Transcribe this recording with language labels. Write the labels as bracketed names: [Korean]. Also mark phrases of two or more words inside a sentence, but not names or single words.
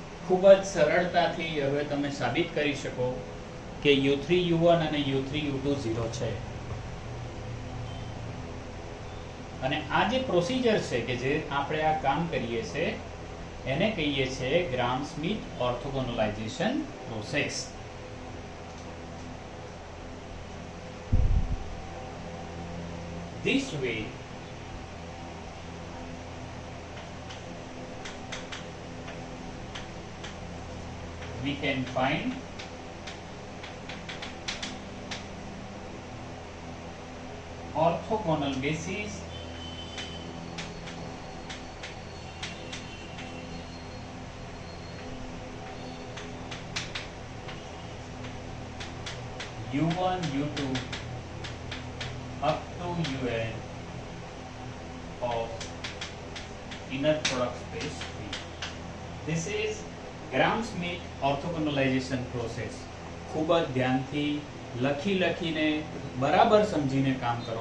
[Gujarati] ખૂબ જ સરળતાથી હવે તમે સાબિત કરી શકો કે u3u1 અને u3u2 0 છે. અને આ જે પ્રોસિજર છે કે જે આપણે આ કામ કરીએ છીએ એને કહીએ છીએ [English] Gram-Smith orthogonalization process. This way we can find orthogonal basis u1 u2 up to un of inner product space V. This is Gram-Smith orthogonalization process. [Gujarati] ખૂબ જ ધ્યાનથી લખીને બરાબર સમજીને કામ કરો.